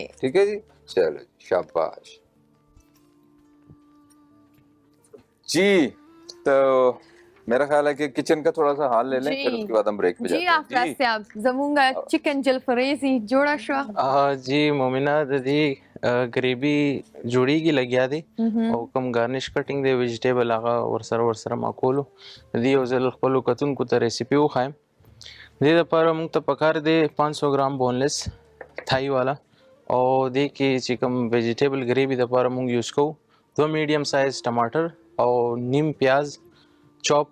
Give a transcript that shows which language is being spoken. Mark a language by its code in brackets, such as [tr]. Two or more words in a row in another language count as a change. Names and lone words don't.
[ur] ٹھیک ہے جی, چلو شاباش جی. تو میرا خیال ہے کہ کچن کا تھوڑا سا حال لے لیں, پھر اس کے بعد ہم بریک پہ جاتے جی ہیں. [ps] آفراز صاحب زمونگا چکن جلفریزی جوڑا شو جی مومنہ دی گریبی جوڑی کی لگیا دی او کم [en] garnish cutting [ps] دی ویجیٹیبل آغا ورسره ماکولو دی او زل خپلو کتونکو ته ریسیپي وښایم. دې دپاره موږ ته پکار دی 500 ګرام [en] boneless thigh [ps] والا, او دې کې چې کوم [en] vegetable gravy [ps] دپاره موږ یوز کوو 2 [en] medium size [ps] ټماټر او نیم پیاز چاپ.